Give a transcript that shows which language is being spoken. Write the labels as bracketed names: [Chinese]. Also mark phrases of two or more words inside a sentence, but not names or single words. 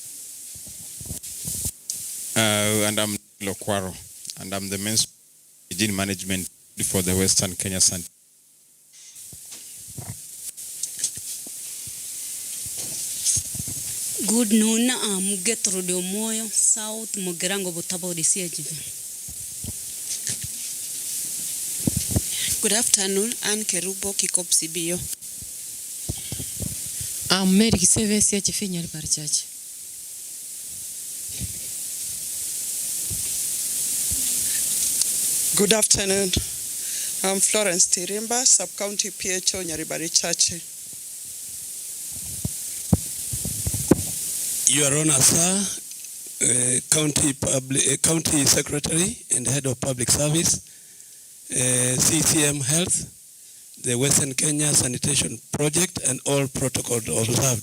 [English] And I'm Lokwaro, and I'm the Menstrual Hygiene Management for the Western Kenya Sanitation. Good noon, I'm Gertrude Omoyo, South Mugirango Butabo DCHV. Good afternoon, Anne Kerubo, Kikop CBO. I'm Mary Kiseve, CHF Nyaribari Church. Good afternoon. I'm Florence Tirimba, Sub-County PHO Nyaribari Church. Your Honor, sir, County Secretary and Head of Public Service, CCM Health, the Western Kenya Sanitation Project, and all protocols observed.